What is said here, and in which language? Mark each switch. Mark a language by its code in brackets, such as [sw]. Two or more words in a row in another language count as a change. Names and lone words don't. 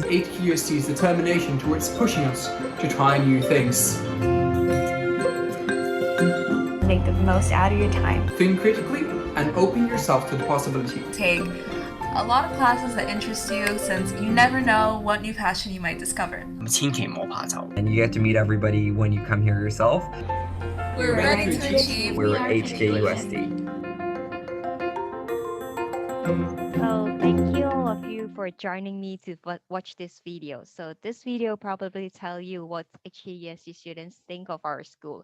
[en] HKUST's determination towards pushing us to try new things. Make the most out of your time. Think critically and open yourself to the possibility. Take a lot of classes that interest you since you never know what new passion you might discover. [yue] 千祈唔好怕醜。 [en] and you get to meet everybody when you come here yourself. We're ready to achieve. We're HKUST. So thank you all of you for joining me to watch this video. So this video probably tell you what HKUST students think of our school.